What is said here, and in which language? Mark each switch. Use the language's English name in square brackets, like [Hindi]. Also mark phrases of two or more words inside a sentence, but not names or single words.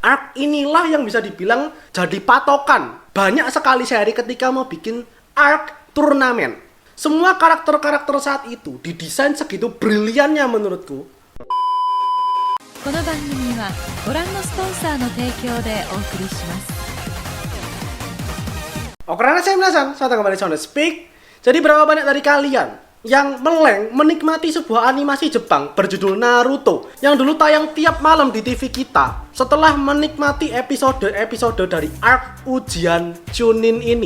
[Indonesian] Arc inilah yang bisa dibilang jadi patokan banyak sekali seri ketika mau bikin arc turnamen. Semua karakter-karakter saat itu didesain segitu briliannya menurutku. [Japanese] この番組はご覧のスポンサーの提供でお送りします。 [Indonesian] Oke, karena saya Minasan, saya kembali Sound Speak. Jadi berapa banyak dari kalian yang meleng menikmati sebuah animasi Jepang berjudul Naruto yang dulu tayang tiap malam di TV kita setelah menikmati episode-episode dari arc ujian Chunin ini?